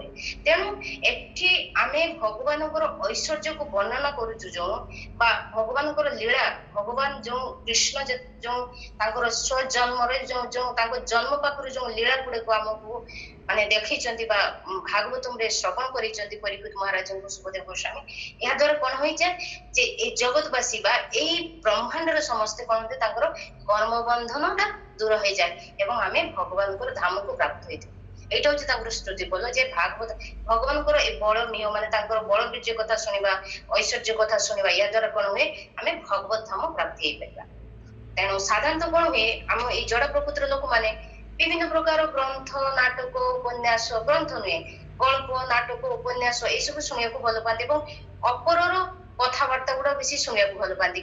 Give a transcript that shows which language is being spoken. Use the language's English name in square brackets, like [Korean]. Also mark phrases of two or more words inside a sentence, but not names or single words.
[Odia] ତେଣୁ ଏଠି ଆମେ ଭଗବାନଙ୍କର ଐଶ୍ୱର୍ଯ୍ୟକୁ ବର୍ଣ୍ଣନା କରୁଛୁ ଯୋଉ ବା ଭଗବାନଙ୍କର ଲୀଳା, ଭଗବାନ ଯୋଉ କୃଷ୍ଣ ଯୋଉ ତାଙ୍କର ସ୍ୱଜନ୍ମରେ ଯୋଉ ତାଙ୍କ ଜନ୍ମ ପାଖରୁ ଯୋଉ ଲୀଳା ଗୁଡିକୁ ଆମକୁ ମାନେ ଦେଖେଇଛନ୍ତି ବା ଭାଗବତରେ ଶ୍ରବଣ କରିଛନ୍ତି ପରୀକ୍ଷିତ ମହାରାଜଙ୍କୁ ସୁଖଦେବ ଗୋସ୍ୱାମୀ, ଏହା ଦ୍ୱାରା କଣ ହୋଇଯାଏ ଯେ ଏଇ ଜଗତବାସୀ ବା ଏଇ ବ୍ରହ୍ମାଣ୍ଡର ସମସ୍ତେ କଣ ହୁଏ, ତାଙ୍କର କର୍ମ ବନ୍ଧନଟା ଦୂର ହେଇଯାଏ ଏବଂ ଆମେ ଭଗବାନଙ୍କର ଧାମକୁ ପ୍ରାପ୍ତ ହେଇଥାଉ। [Bangla] এইটা হচ্ছে [Odia] তাଙ୍କର ସ୍ତୁତି ବୋଲ ଯେ ଭାଗବତ ଭଗବାନଙ୍କର ଏ ବଳ ମିହ ମାନେ ତାଙ୍କର ବଳ ବୀର୍ଯ୍ୟ କଥା ଶୁଣିବା, ଐଶ୍ୱର୍ଯ୍ୟ କଥା ଶୁଣିବା, ଏହା ଦ୍ୱାରା କଣ ହୁଏ ଆମେ ଭଗବତ ଧାମ ପ୍ରାପ୍ତି ହେଇପାରିବା। ତେଣୁ ସାଧାରଣତଃ କଣ ହୁଏ, ଆମ ଏଇ ଜଡ ପ୍ରକୃତିର ଲୋକମାନେ ବିଭିନ୍ନ ପ୍ରକାର ଗ୍ରନ୍ଥ, ନାଟକ, ଉପନ୍ୟାସ, ଗ୍ରନ୍ଥ ନୁହେଁ ଗଳ୍ପ, ନାଟକ, ଉପନ୍ୟାସ ଏଇସବୁ ଶୁଣିବାକୁ ଭଲ ପାଆନ୍ତି ଏବଂ ଅପରର କଥାବାର୍ତ୍ତା ଗୁଡା ବେଶୀ ଶୁଣିବାକୁ ଭଲ ପାଆନ୍ତି।